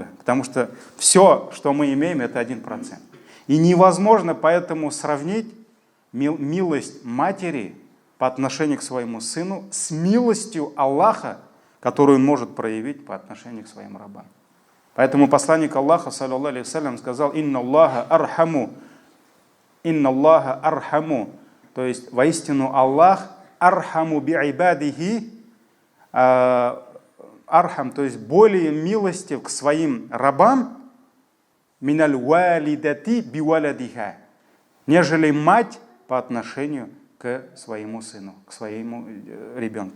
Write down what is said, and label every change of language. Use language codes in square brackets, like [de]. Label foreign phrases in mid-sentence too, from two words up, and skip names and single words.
[ru] Потому что все, что мы имеем, это 1%. И невозможно поэтому сравнить милость матери по отношению к своему сыну с милостью Аллаха, которую он может проявить по отношению к своим рабам. Поэтому посланник Аллаха, саллаллаху алейхи ва саллям, сказал: [ar] «إن الله أرحم». «إن الله أرحم». [ru] То есть, воистину [ar] الله أرحم بعباده أرحم, [ru] то есть более милостив к своим рабам, [ar] من الوالدة بولدها, [ru] нежели мать по отношению к своему сыну, к своему ребенку.